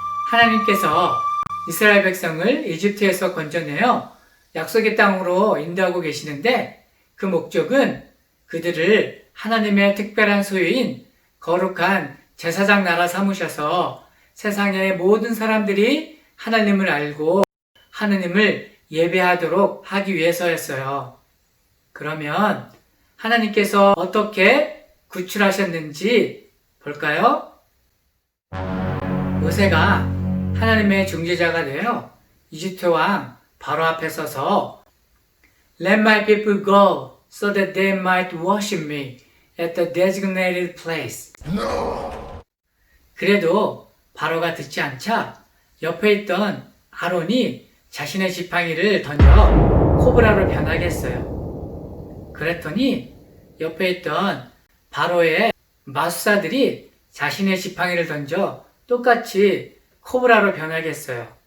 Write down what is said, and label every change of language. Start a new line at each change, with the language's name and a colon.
Korean: 하나님께서 이스라엘 백성을 이집트에서 건져내어 약속의 땅으로 인도하고 계시는데 그 목적은 그들을 하나님의 특별한 소유인 거룩한 제사장 나라 삼으셔서 세상의 모든 사람들이 하나님을 알고 하나님을 예배하도록 하기 위해서였어요. 그러면 하나님께서 어떻게 구출하셨는지 볼까요? 모세가 하나님의 중재자가 되어 이집트 왕 바로 앞에 서서
English: Let my people go so that they might worship me at the designated place.
Korean: 그래도 바로가 듣지 않자 옆에 있던 아론이 자신의 지팡이를 던져 코브라로 변하게 했어요. 그랬더니 옆에 있던 바로의 마술사들이 자신의 지팡이를 던져 똑같이 코브라로 변하게 했어요.